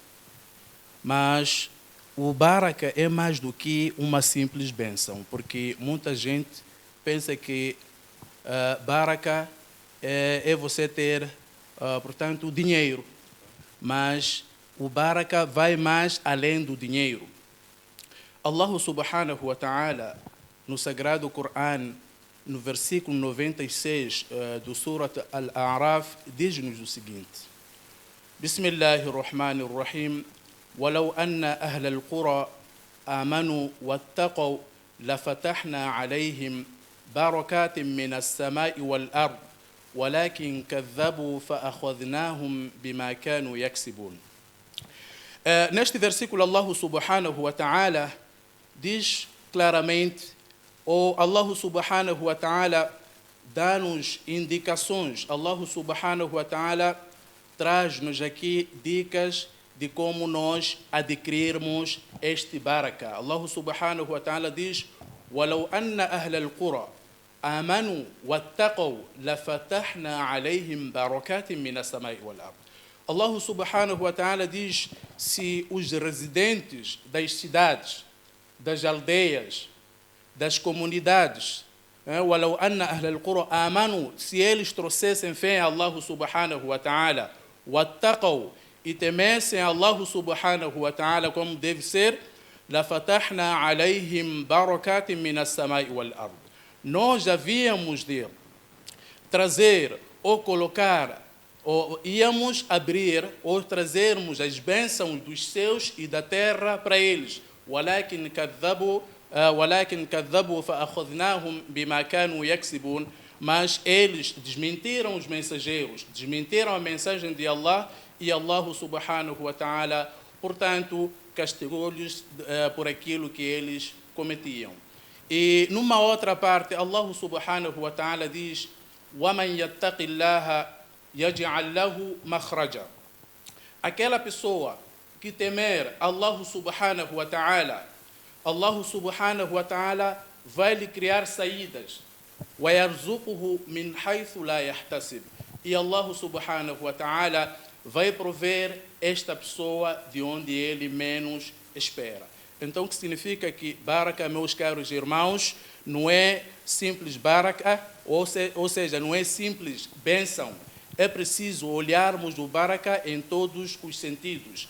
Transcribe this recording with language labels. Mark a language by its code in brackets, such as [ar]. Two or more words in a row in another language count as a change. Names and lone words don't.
[pt] Mas o Baraka é mais do que uma simples bênção, porque muita gente pensa que Baraka é você ter, portanto, dinheiro. Mas o Baraka vai mais além do dinheiro. [ar] الله سبحانه وتعالى, [pt] no Sagrado Coran, no versículo 96 do Surat Al-A'raf, diz-nos o seguinte: [ar] Bismillahirrahmanirrahim, وَلَوْ أَنَّ أَهْلَ الْقُرَى آمَنُوا وَاتَّقَوْا لَفَتَحْنَا عَلَيْهِمْ بَرَكَاتٍ مِّنَ السَّمَاءِ وَالْأَرْضِ وَلَكِنْ كَذَّبُوا فَأَخَذْنَاهُمْ بِمَا كَانُوا يَكْسِبُونَ. [pt] Neste versículo, [ar] الله سبحانه وتعالى [pt] diz claramente, [ar] الله سبحانه وتعالى [pt] dá-nos indicações, [ar] الله سبحانه وتعالى [pt] traz-nos aqui dicas de como nós adquirirmos este baraka. [ar] الله سبحانه وتعالى [pt] diz: [ar] وَلَوْ أَنَّ أَهْلَ الْقُرَى آمَنُوا وَاتَّقَوْا لَفَتَحْنَا عَلَيْهِمْ بَرَكَاتٍ مِنَ السَّمَاءِ وَالْأَرْضِ. الله سبحانه وتعالى [pt] diz: se os residentes das cidades, das aldeias, das comunidades, [ar] وَلَوْ أَنَّ أَهْلَ الْقُرَى آمَنُوا, [pt] se eles trouxessem fé a [ar] الله سبحانه وتعالى, [pt] وَاتَّقَوْا, e temessem a [ar] الله سبحانه وتعالى [pt] como deve ser, [ar] لَفَتَحْنَا عَلَيْهِمْ بَرَكَاتٍ مِنَ السَّمَاءِ وَالْأَرْضِ. [pt] Nós havíamos de trazer ou colocar, ou íamos abrir ou trazermos as bênçãos dos céus e da terra para eles. [ar] وَلَكِنْ كَذَّبُوا فَأَخَذْنَاهُمْ بِمَا كَانُوا يَكْسِبُونَ. [pt] Mas eles desmentiram os mensageiros, desmentiram a mensagem de Allah, e [ar] الله سبحانه وتعالى, [pt] portanto, castigou-lhes por aquilo que eles cometiam. E numa outra parte, [ar] الله سبحانه وتعالى [pt] diz: [ar] وَمَنْ يَتَّقِ اللَّهَ يَجْعَلْ لَهُ مَخْرَجًا. [pt] Aquela pessoa que temer [ar] الله سبحانه وتعالى, الله سبحانه وتعالى [pt] vai lhe criar saídas. [ar] وَيَرْزُقُهُ مِنْ حَيْثُ لَا يَحْتَسِبُ. [pt] E [ar] الله سبحانه وتعالى [pt] vai prover esta pessoa de onde ele menos espera. Então, o que significa que baraka, meus caros irmãos, não é simples baraka, ou seja, não é simples bênção. É preciso olharmos o baraka em todos os sentidos.